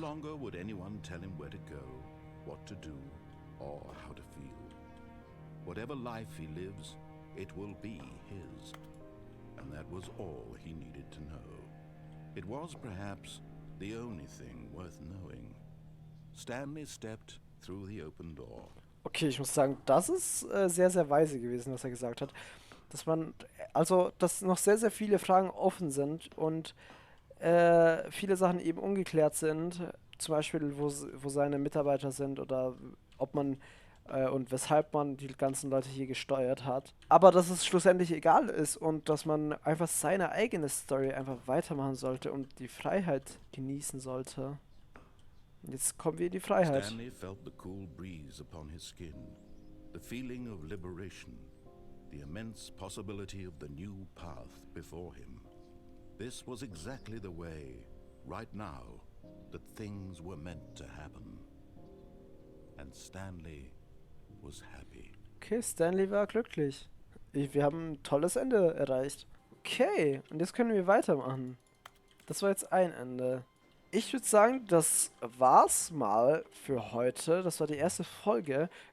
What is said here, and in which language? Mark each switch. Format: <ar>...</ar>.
<en>No longer would anyone tell him where to go, what to do, or how to feel. Whatever life he lives, it will be his. And that was all he needed to know. It was perhaps the only thing worth knowing. Stanley stepped through the open door.</en> <de>Okay, ich muss sagen, das ist sehr, sehr weise gewesen, was er gesagt hat. Dass man, also, dass noch sehr, sehr viele Fragen offen sind und viele Sachen eben ungeklärt sind. Zum Beispiel, wo seine Mitarbeiter sind oder ob man und weshalb man die ganzen Leute hier gesteuert hat. Aber dass es schlussendlich egal ist und dass man einfach seine eigene Story einfach weitermachen sollte und die Freiheit genießen sollte. Jetzt kommen wir in die Freiheit.</de> <en>Stanley felt the cool breeze upon his skin, the feeling of liberation, the immense possibility of the new path before him. This was exactly the way, right now, that things were meant to happen. And Stanley was happy.</en> <de>Okay, Stanley war glücklich. Wir haben ein tolles Ende erreicht. Okay, und jetzt können wir weitermachen. Das war jetzt ein Ende. Ich würde sagen, das war's mal für heute. Das war die erste Folge.</de>